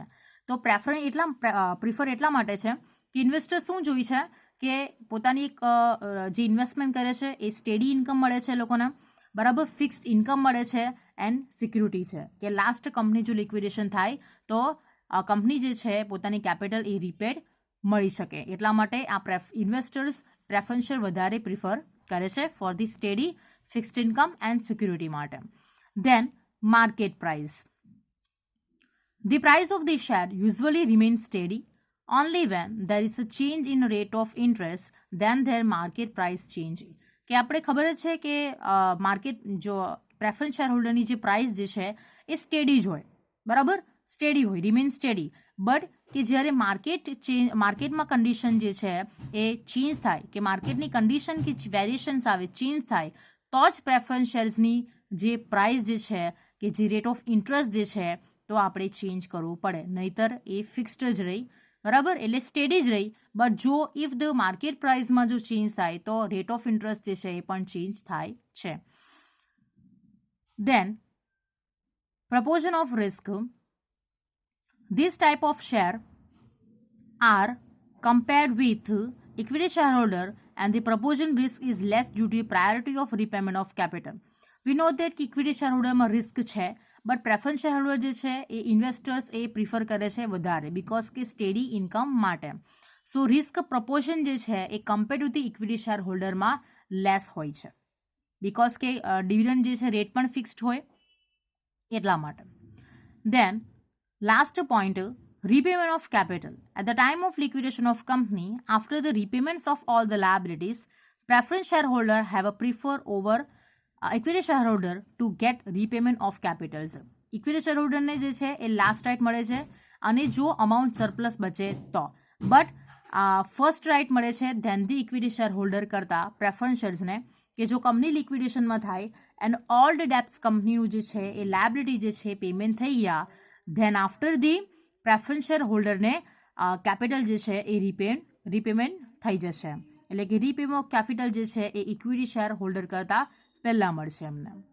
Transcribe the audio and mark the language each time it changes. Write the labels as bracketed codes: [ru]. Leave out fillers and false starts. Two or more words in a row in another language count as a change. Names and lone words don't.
[gu] તો પ્રિફર એટલા માટે છે કે ઇન્વેસ્ટર શું જોઈ છે કે પોતાની એક જે ઇન્વેસ્ટમેન્ટ કરે છે એ [en] steady income [gu] મળે છે લોકોને, બરાબર, [en] fixed income [gu] મળે છે, [en] and security [gu] છે કે [en] last company [gu] જો લિક્વિડેશન થાય તો કંપની જે છે પોતાની કેપિટલ એ રીપેડ મળી શકે. એટલા માટે આ [en] investors preference share [gu] વધારે પ્રિફર કરે છે [en] for the steady fixed income and security [gu] માટે. [en] then market price. The price of the share usually remains steady. Only when there is a change in rate of interest, then their market price change. [gu] કે આપણે ખબર જ છે કે માર્કેટ જો [en] preference share [gu] હોલ્ડરની જે પ્રાઇસ જે છે એ સ્ટેડી જ હોય, બરાબર, સ્ટેડી હોય, [en] remain steady. [gu] બટ કે જ્યારે માર્કેટમાં કન્ડિશન જે છે એ ચેન્જ થાય, કે માર્કેટની કન્ડિશન કે વેરિએશન્સ આવે, ચેન્જ થાય, તો જ [en] preference sharesની [gu] જે પ્રાઇસ જે છે, કે જે [en] rate of interest [gu] જે છે, તો આપણે ચેન્જ કરવું પડે, નહીતર એ ફિક્સ્ડ જ રહી, બરાબર, એટલે સ્ટેડી જ રહી. બટ જો [en] if the market priceમાં [gu] જો ચેન્જ થાય તો [en] rate of interest [gu] જે છે એ પણ ચેન્જ થાય છે. [en] Then proportion of risk. This type of share are compared with equity shareholder, and the proportion risk is less due to priority of repayment of capital. We know that [gu] કે [en] equity shareholder [gu] માં risk છે, બટ [en] preference shareholder [gu] જે છે એ ઇન્વેસ્ટર્સ એ પ્રિફર કરે છે વધારે, બિકોઝ કે સ્ટેડી ઇન્કમ માટે. [en] so risk proportion [gu] જે છે એ [en] compare to the equity share holderમાં [gu] લેસ હોય છે, બિકોઝ કે ડિવિડન્ડ જે છે રેટ પણ ફિક્સ્ડ હોય, એટલા માટે. [en] then last point, repayment of capital. At the time of liquidation of company, after the repayments of all the liabilities, preference shareholder have a prefer over equity shareholder to get repayment of capitals. Equity shareholder [gu] ને જે છે એ [en] last right [gu] મળે છે, અને જો [en] amount surplus [gu] બચે તો. [en] but first right [gu] મળે છે [en] then the equity share holder [gu] કરતા [en] preference sharesને, [gu] કે જો કંપની લિક્વિડેશનમાં થાય [en] and all the debts [gu] કંપનીનું જે છે એ લાયબિલિટી જે છે પેમેન્ટ થઈ ગયા, [en] then after the preference share holderને [gu] કેપિટલ જે છે એ રીપેમેન્ટ થઈ જશે, એટલે કે [en] repayment of capital [gu] જે છે એ [en] equity share holder [gu] કરતા પહેલા મળશે એમને.